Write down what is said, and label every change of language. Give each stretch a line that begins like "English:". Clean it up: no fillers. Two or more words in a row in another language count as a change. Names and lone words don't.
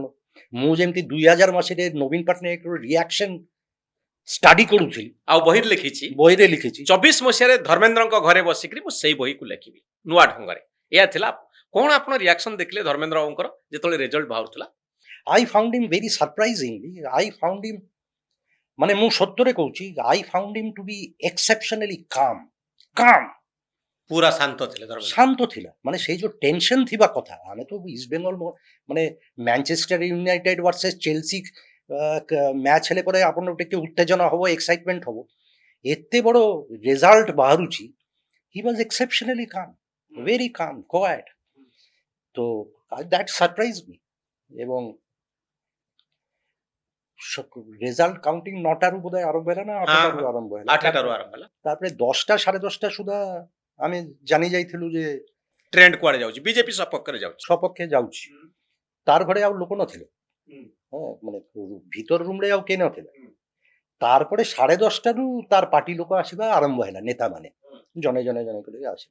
Odia: ମୁଁ ଯେମିତି 2000 ମସିହାରେ ନବୀନ ପଟ୍ଟନାୟକର ରିଆକ୍ସନ ଷ୍ଟଡି କରୁଥିଲି ଆଉ ବହିରେ ଲେଖିଛି 24 ମସିହାରେ ଧର୍ମେନ୍ଦ୍ରଙ୍କ ଘରେ ବସିକରି ମୁଁ ସେଇ ବହିକୁ ଲେଖିବି ନୂଆ ଢଙ୍ଗରେ। ଏହା ଥିଲା। କ'ଣ ଆପଣ ରିଆକ୍ସନ ଦେଖିଲେ ଧର୍ମେନ୍ଦ୍ର ବାବୁଙ୍କର ଯେତେବେଳେ ରେଜଲ୍ଟ ବାହାରୁଥିଲା?
English: I found him very surprisingly, I found him,
Odia: ମାନେ ମୁଁ ସତ୍ୟରେ କହୁଛି,
English: I found him to be exceptionally calm।
Odia: ପୁରା ଶାନ୍ତ ଥିଲା। ମାନେ ସେଇ ଯୋଉ ଟେନସନ ଥିବା କଥା, ଆମେ ତ ଇଷ୍ଟ ବେଙ୍ଗଲ ମାନେ ମ୍ୟାଞ୍ଚେଷ୍ଟର ୟୁନାଇଟେଡ ଭର୍ସେସ ଚେଲସି ମ୍ୟାଚ୍ ହେଲେ ପରେ ଆପଣ ଟିକେ ଉତ୍ତେଜନା ହବ, ଏକ୍ସାଇଟମେଣ୍ଟ ହବ। ଏତେ ବଡ଼ ରେଜଲ୍ଟ ବାହାରୁଛି,
English: he was exceptionally calm, very calm, quiet।
Odia: তো
English: that surprise me.
Odia: এবং
English: result counting
Odia: 9টাରୁ ବୋଧେ ଆରମ୍ଭ ହେଲା ନା 8টাରୁ ଆରମ୍ଭ ହେଲା? 8টাରୁ ଆରମ୍ଭ ହେଲା। ତାପରେ 10ଟା 10:30 ସୁଦ୍ଧା ଆମେ ଜାଣି ଯାଇଥିଲୁ ଯେ ଟ୍ରେଣ୍ଡ କୁଆଡ଼େ ଯାଉଛି, ବିଜେପି ସପକ୍ଷରେ ଯାଉଛି। ତାର ଘରେ ଆଉ ଲୋକ ନଥିଲେ, ମାନେ ଭିତର ରୁମରେ ଆଉ କେହି ନଥିଲେ। ତାରପରେ 10:30ରୁ ତାର ପାର୍ଟି ଲୋକ ଆସିବା ଆରମ୍ଭ ହେଲା, ନେତାମାନେ ଜଣେ କରି ଆସିବେ।